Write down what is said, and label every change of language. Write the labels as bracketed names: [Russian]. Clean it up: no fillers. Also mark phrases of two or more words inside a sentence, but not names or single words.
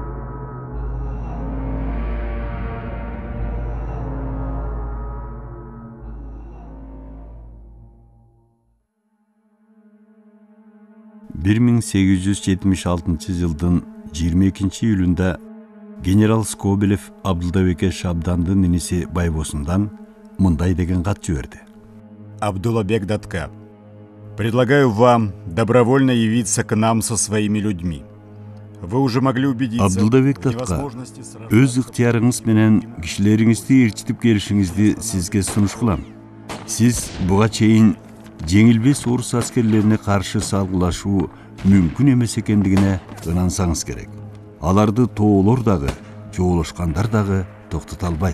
[Kyrgyz] Bir 1876 жылдын 22 июлунда генерал Скобелев Абдылдабекке Шабдандын иниси Байбосундан мындай деген кат жиберди. [Russian] Абдуллабек Датка, предлагаю вам добровольно явиться к нам со своими людьми. Вы уже могли убедиться Абдылдабек в Датка, невозможности сражаться. [Kyrgyz] өз ыктыярыңыз менен кишилериңизди ээрчитип келишиңизди сизге сунуш кылам. Сиз буга чейин жеңилбес орус аскерлерине каршы салгылашуу мүмкүн эмес экендигине ынансаңыз керек. Аларды тоолор дагы, жоолошкандар дагы токтото албайт.